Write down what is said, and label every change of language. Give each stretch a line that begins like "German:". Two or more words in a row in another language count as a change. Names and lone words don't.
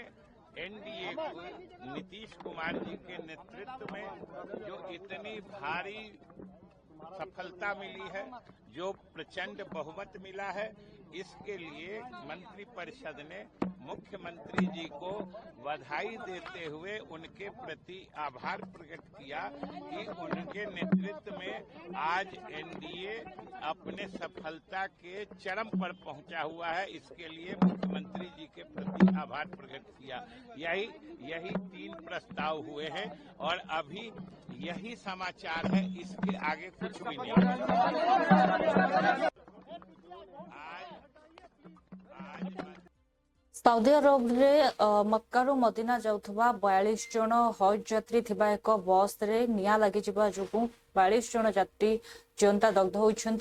Hindi: एनडीए को नीतीश कुमार जी के नेतृत्व में जो इतनी भारी सफलता मिली है, जो प्रचंड बहुमत मिला है, इसके लिए मंत्रिपरिषद ने मुख्यमंत्री जी को बधाई देते हुए उनके प्रति आभार प्रकट किया कि उनके नेतृत्व में आज एनडीए अपने सफलता के चरम पर पहुंचा हुआ है। इसके लिए मुख्यमंत्री जी के प्रति आभार प्रकट किया। यही 3 प्रस्ताव हुए हैं और अभी यही समाचार है, इसके आगे कुछ भी नहीं।
Odia: ସାଉଦି ଆରବରେ ମକ୍କାରୁ ମଦିନା ଯାଉଥିବା 42 ଜଣ ହଜ୍ ଯାତ୍ରୀ ଥିବା ଏକ ବସ୍ରେ ନିଆଁ ଲାଗିଯିବା ଯୋଗୁଁ 42 ଜଣ ଯାତ୍ରୀ ଜୀଅନ୍ତା ଦଗ୍ଧ ହୋଇଛନ୍ତି।